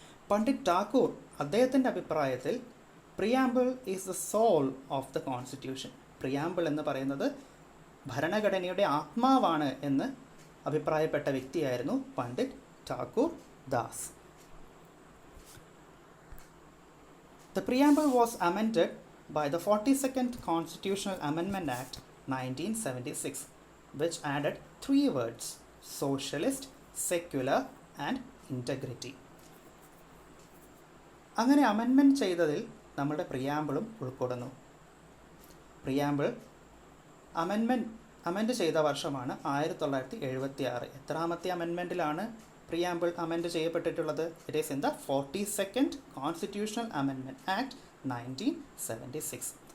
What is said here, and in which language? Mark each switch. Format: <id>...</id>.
<en>Pandit Thakur</en> <ml>അദ്ദേഹത്തിൻ്റെ അഭിപ്രായത്തിൽ</ml> <en>Preamble is the soul of the constitution.</en> <ml>Preamble എന്ന് പറയുന്നത് ഭരണഘടനയുടെ ആത്മാവാണ് എന്ന് അഭിപ്രായപ്പെട്ട വ്യക്തിയായിരുന്നു Pandit Thakur Das.</ml> <en>The preamble was amended by the 42nd Constitutional Amendment Act 1976, which added 3 words: socialist, secular, and integrity.</en> <ml>അങ്ങനെ അമെൻമെൻറ്റ് ചെയ്തതിൽ നമ്മുടെ പ്രിയാമ്പിളും ഉൾപ്പെടുന്നു. പ്രിയാമ്പിൾ അമെൻഡ് ചെയ്ത വർഷമാണ് 1976. എത്രാമത്തെ അമെൻമെൻറ്റിലാണ് preamble amend ചെയ്യപ്പെട്ടിട്ടുള്ളത്?</ml> <en>It is in the 42nd constitutional amendment act 1976.</en>